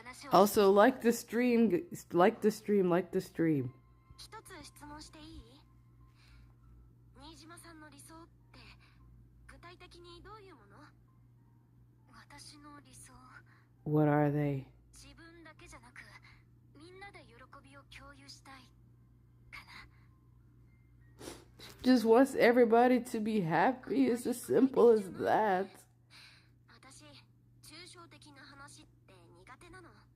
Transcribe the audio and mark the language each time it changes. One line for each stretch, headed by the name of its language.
English: Also, like the stream, like the stream, like the stream.
Japanese: 一つ質問していい？新島さんの理想って具体的にどういうもの？私の理想。
English: What are they?
Japanese: 自分だけじゃなくみんなで喜びを共有したいかな。
English: Just wants everybody to be happy. It's as simple as that.
Japanese: 私、抽象的な話って苦手なの。